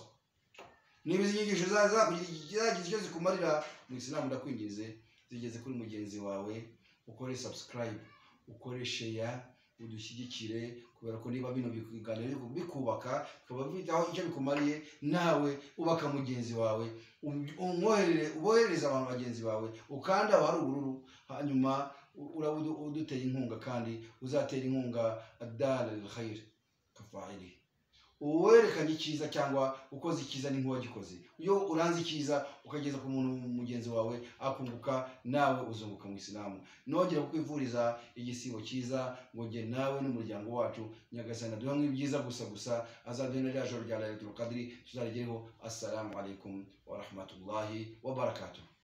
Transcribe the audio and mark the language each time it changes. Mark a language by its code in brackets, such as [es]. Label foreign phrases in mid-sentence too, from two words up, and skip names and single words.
[rw] Niba izi nyigisho zagize icyo zikumarira mu Islam, ndakwingize zigeze kuri mugenzi wawe, ukore subscribe, ukore share, udushyigikire, kubera ko niba bino biganiro bikubaka bikaba bifite aho icyo bikumariye, nawe ubaka mugenzi wawe, uboherereza abantu bagenzi bawe, ukanda hari ubururu, hanyuma uduteye inkunga, kandi uzatera inkunga [ar] الدال على الخير كفاعله. [rw] Uwerekanye icyiza cyangwa ukoze icyiza ni nk'uwagikoze. Iyo uranze icyiza ukageza ku muntu mugenzi wawe akunguka, nawe uzunguka mu Islam. Nongera kukwifuriza igisibo cyiza ngo nge nawe n'umuryango wacu, Nyagasani aduha nk'ibyiza gusa azaduha rya joro rya Lailatul Qadri tuzarigereho. [ar] السلام عليكم ورحمة الله وبركاته.